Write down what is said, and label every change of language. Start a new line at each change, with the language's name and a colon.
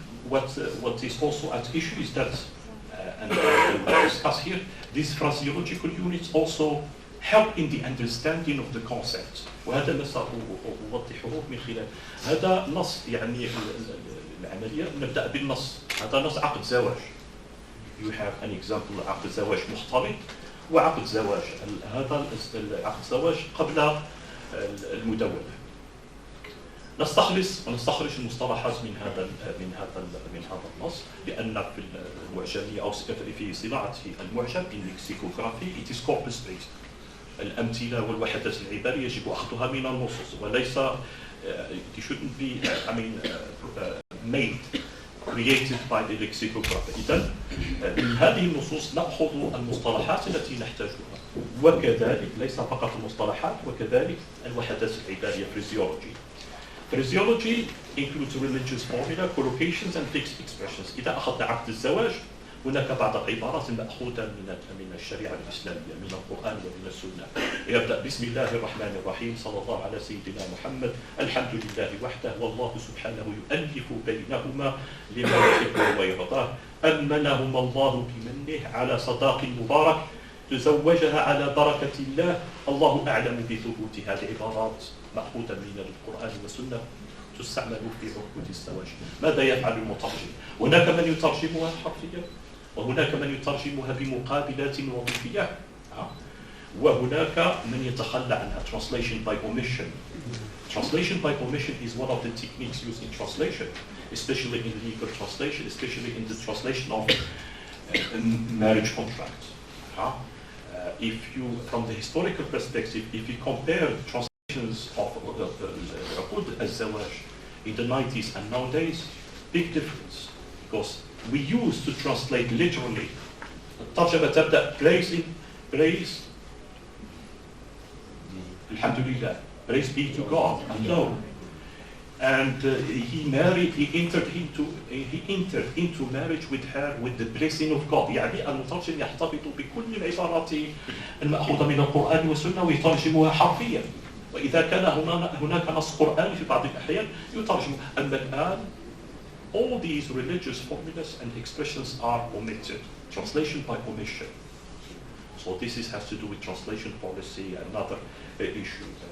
English: what is also at issue is that and I discuss here these phraseological units also help in the understanding of the concept
Arabic: وهذا ما سأوضحه من خلال هذا نص يعني العملية نبدأ بالنص هذا نص عقد زواج.
English: You have an example
Arabic: عقد زواج مختلط وعقد زواج هذا عقد زواج قبل المدونة. نستخرج المصطلحات من هذا النص لأن في المعجمية أو في صناعة المعجم اللكسيكوغرافي
English: it is corpus based.
Arabic: الأمثلة والوحدات العبارية يجب أخذها من النصوص وليس
English: it shouldn't be made created by the lexicographer.
Arabic: إذن من هذه النصوص نأخذ المصطلحات التي نحتاجها وكذلك ليس فقط المصطلحات وكذلك الوحدات العبارية phraseology.
English: Phraseology includes religious formula, collocations and fixed expressions.
Arabic: إذا أخذنا عقد الزواج هناك بعض العبارات مأخوذة من الشريعة الإسلامية من القرآن ومن السنة. يبدأ بسم الله الرحمن الرحيم صلى الله على سيدنا محمد الحمد لله وحده والله سبحانه يؤلف بينهما لما يحب ويرضاه أمنهما الله بمنه على صداق مبارك تزوجها على بركة الله الله أعلم بثبوت هذه العبارات مأخوذة من القرآن والسنة تستعمل في عقود الزواج. ماذا يفعل المترجم؟ هناك من يترجمها حرفيا وهناك من يترجمها بمقابلات وظيفية وهناك من يتخلى عنها
English: translation by omission. Translation by omission is one of the techniques used in translation, especially in legal translation, especially in the translation of marriage contracts. If you, from the historical perspective, if you compare translations of عقود الزواج in the 90s and nowadays, big difference because we used to translate literally.
Arabic: الترجمة تبدأ
English: praise Alhamdulillah, praise be to God alone. And he entered into marriage with her with the blessing of God.
Arabic: يعني المترجم يحتفظ بكل العبارات المأخوذة من القرآن والسنة ويترجمها حرفيا. وإذا كان هناك نص قرآني في بعض الأحيان يترجم. أما الآن
English: all these religious formulas and expressions are omitted. Translation by omission. So this has to do with translation policy, another issue.